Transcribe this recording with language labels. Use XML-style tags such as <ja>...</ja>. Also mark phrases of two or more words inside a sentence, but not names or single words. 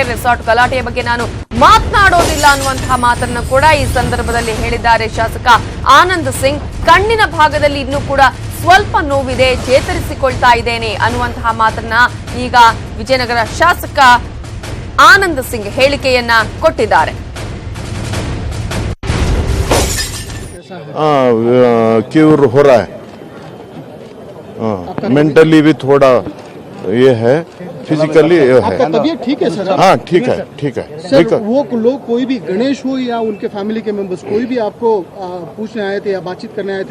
<kn>ರೆಸಾರ್ಟ್ ಗಲಾಟೆಯ ಬಗ್ಗೆ ನಾನು ಮಾತನಾಡೋದಿಲ್ಲ ಅನ್ನುವಂತಹ ಮಾತನ್ನು ಕೂಡ ಈ ಸಂದರ್ಭದಲ್ಲಿ ಹೇಳಿದ್ದಾರೆ ಶಾಸಕ ಆನಂದ್ ಸಿಂಗ್. ಕಣ್ಣಿನ ಭಾಗದಲ್ಲಿ ಇನ್ನೂ ಕೂಡ ಸ್ವಲ್ಪ ನೋವಿದೆ, ಚೇತರಿಸಿಕೊಳ್ತಾ ಇದ್ದೇನೆ ಅನ್ನುವಂತಹ ಮಾತನ್ನ ಈಗ ವಿಜಯನಗರ ಶಾಸಕ ಆನಂದ್ ಸಿಂಗ್ ಹೇಳಿಕೆಯನ್ನ ಕೊಟ್ಟಿದ್ದಾರೆ.</kn> <hi>क्योर हो रहा है, मेंटली भी थोड़ा ये है, फिजिकली ये है। आपका तबीयत ठीक है सर? हाँ ठीक है सर, वो लोग कोई भी गणेश हो या उनके फैमिली के मेंबर्स कोई भी आपको पूछने आए थे या बातचीत करने आए थे?</hi>